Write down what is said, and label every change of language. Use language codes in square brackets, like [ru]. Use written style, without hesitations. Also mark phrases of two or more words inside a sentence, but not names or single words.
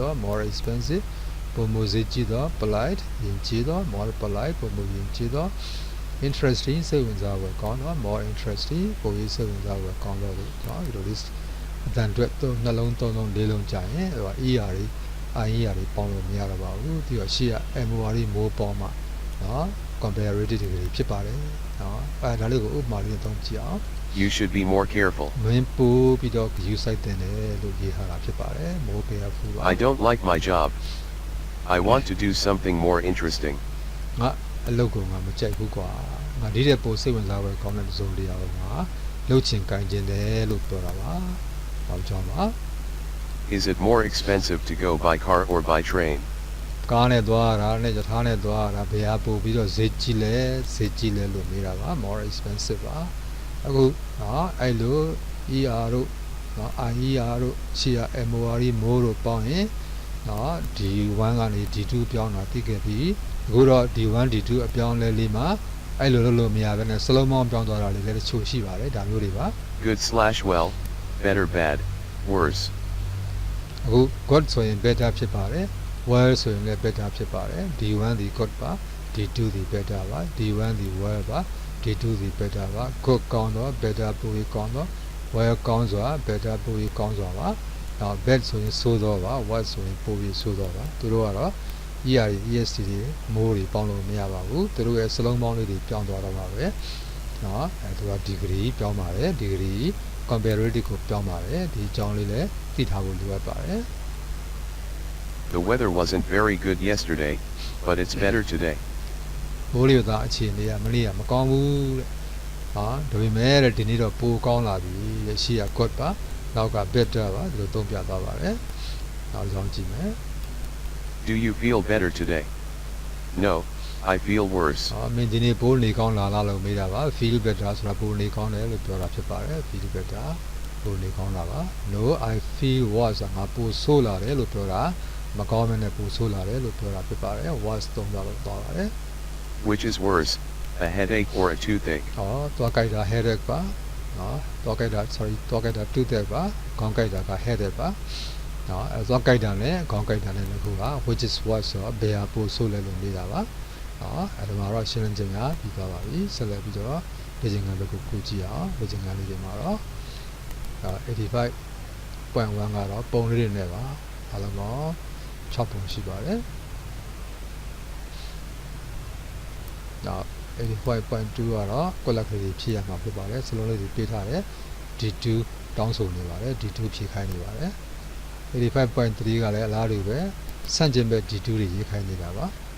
[my] တော့ [en] more expensive [my] ပုံမဈေးကြီးတော့ polite ယဉ်ကျေးတော့ [en] more polite [my] ပုံမယဉ်ကျေးတော့ interesting စိတ်ဝင်စားဖို့ကောင်းတော့ [en] more interesting [my] ပိုရစိတ်ဝင်စားဖို့ကောင်းတော့လို့เนาะဒီလိုလေးအတန်အတွက်နှလုံးသုံးလုံးလေးလုံးကြာရင်ဟို ER တွေ IER တွေပေါင်းလို့မရတော့ပါဘူးဒီတော့ရှေ့က MOR တွေမိုးပေါင်းမှเนาะ comparative တွေဖြစ်ပါတယ်เนาะဒါလေးကိုဥပမာလေးနဲ့သုံးကြည့်အောင် [en] You should be more careful. [my] မင်းပို့ပြီးတော့ [en] you site [my] တင်တယ်လို့ရေးထားတာဖြစ်ပါတယ် [en] more careful [my] ပါ [en] I don't like my job. I want to do something more interesting. [my] ငါအလုပ်ကိုငါမကြိုက်ဘူးကွာငါဒီတဲ့ပိုစိတ်ဝင်စားပွဲကောင်းတဲ့ဇုံတရားကိုငါလှုပ်ချင်ကိုင်ချင်တယ်လို့ပြောတာပါဘာကြောင့်ပါ [en] Is it more expensive to go by car or by train? [my] ကားနဲ့သွားတာနဲ့ယထာနဲ့သွားတာဘယ်ဟာပို့ပြီးတော့ဈေးကြီးလဲလို့မေးတာပါ [en] more expensive [my] ပါအခုအဲ့လို ER တို့IER တို့ရှေ့ MOR မိုးတို့ပေါင်းရင်D1 ကနေ D2 ပြောင်းတာသိခဲ့ပြီအခုတော့ D1 D2 အပြောင်းလဲလေးမှာအဲ့လိုလုပ်လို့မရဘဲနဲ့စလုံးပေါင်းပြောင်းသွားတာလေးလည်းတချို့ရှိပါတယ်ဒါမျိုးတွေပါ [en] Good/well, better bad, worse. [my] အခု good ဆိုရင် better ဖြစ်ပါတယ် well ဆိုရင်လည်း better ဖြစ်ပါတယ် D1 ဒီ good ပါ D2 ဒီ better ပါ D1 ဒီ well ပါ D2 ဒီ better ပါ good ကောင်းတော့ better ပိုပြီးကောင်းတော့ well ကောင်းစွာ better ပိုပြီးကောင်းစွာပါနောက် bad ဆိုရင်ဆိုးတော့ပါ worse ဆိုရင်ပိုပြီးဆိုးတော့ပါသူတို့ကတော့ [en] ER EST [my] တွေမိုးတွေပေါင်းလို့မရပါဘူးသူတို့ရဲ့စလုံးပေါင်းလေးတွေပြောင်းသွားတော့ပါပဲအဲသူက degree ပြောင်းပါတယ် [en] degree comparative [my] ကိုပြောင်းပါတယ်ဒီအကြောင်းလေးလည်းသိထားဖို့လိုအပ်ပါတယ် [en] The weather wasn't very good yesterday, but it's better today. [my] မိုးလေဝသအခြေအနေကမနေ့ကမကောင်းဘူးတဲ့ဒါပေမဲ့ဒီနေ့တော့ပိုကောင်းလာပြီတဲ့ရှေ့က good ပါနောက်က better ပါဒီလိုသုံးပြသွားပါတယ်နောက်ကြောင်းကြည့်မယ် [en] Do you feel better today? No, I feel worse. [my] မင်းဒီနေ့ပိုနေကောင်းလာလားလို့မေးတာပါ [en] feel better [my] ဆိုတာပိုနေကောင်းတယ်လို့ပြောတာဖြစ်ပါတယ် [en] feel better [my] ပိုနေကောင်းလာပါ [en] No, I feel worse [my] ငါပိုဆိုးလာတယ်လို့ပြောတာမကောင်းမနဲ့ပိုဆိုးလာတယ်လို့ပြောတာဖြစ်ပါတယ် worse သုံးပါလို့သွားပါတယ် [en] Which is worse, a headache or a toothache? [my] သွားကြိုက်တာ headache ပါသွားကြိုက်တာ toothache ပါခေါင်းကြိုက်တာက headache ပါအဲသွားကြိုက်တာနဲ့ခေါင်းကြိုက်တာနဲ့တစ်ခုက [en] which is worse [my] ဆိုတော့ဘယ်ဟာပိုဆိုးလဲလို့မေးတာပါအဲဒီမှာတော့ရှင်းလင်းခြင်းကပြီးသွားပါပြီဆက်လက်ပြီးတော့လေ့ကျင့်ခန်းတစ်ခုကိုကြည့်အောင်လေ့ကျင့်ခန်းလေးတွေမှာတော့ 85.1 ကတော့ပုံလေးတွေနဲ့ပါအားလုံးပေါင်း6ပုံရှိပါတယ်85.2 ကတော့ကွက်လက်ကလေးဖြည့်ရမှာဖြစ်ပါတယ်စလုံးလေးတွေပေးထားတယ် D2 တောင်းဆိုနေပါတယ် D2 ဖြည့်ခိုင်းနေပါတယ်85.3 ကလည်းအလားတူပဲဆန့်ကျင်ဘက် D2 တွေရေးခိုင်းနေတာပါ